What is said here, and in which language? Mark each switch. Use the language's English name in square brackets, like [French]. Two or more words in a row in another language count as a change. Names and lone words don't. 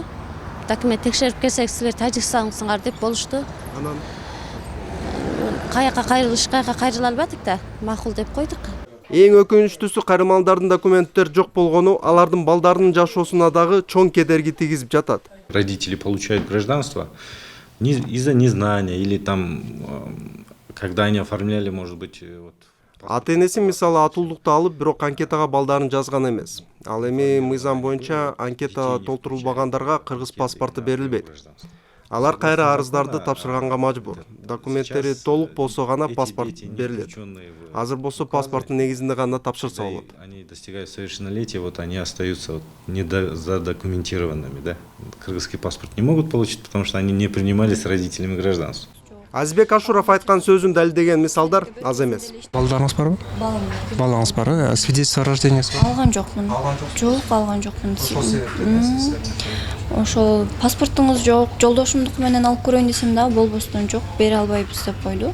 [Kyrgyz] Документ текшерип келсек силер Тажикстандыксыңар деп болушту. Анан Каяка кайрыла албадык да, макул деп койдук. Эң өкүнүчтүүсү кайрылмандардын документтер жок болгону алардын балдарынын жашоосуна дагы чоң кедерги тийгизип жатат. [Russian] Родители получают гражданство из-за незнания или там, когда они оформляли, может быть, вот. [Kyrgyz] Ата-энеси мисалы атуулдукту алып, бирок анкетага балдарын жазган эмес. Ал эми мыйзам боюнча анкета толтурулбагандарга кыргыз паспорту берилбейт. Алар кайра арыздарды тапшырганга мажбур. Документтери толук болсо гана паспорт берилет. Азыр болсо паспорттун негизинде гана тапшырса болот. [Russian] Они достигают совершеннолетия, вот они остаются вот задокументированными, да. Кыргызский паспорт не могут получить, потому что они не принимали с родителями гражданство. [Kyrgyz] Азизбек Ашуров айткан сөзүн далилдеген мисалдар аз эмес. Балдарыңыз барбы? Балаңыз бар, [Russian] свидетельство о рождении? [Kyrgyz] Алган жокмун. Жок, алган жокмун. Ошол паспортуңуз жок, жолдошумдук менен алып көрөйүн десем да болбостон жок, бере албайбыз деп койду.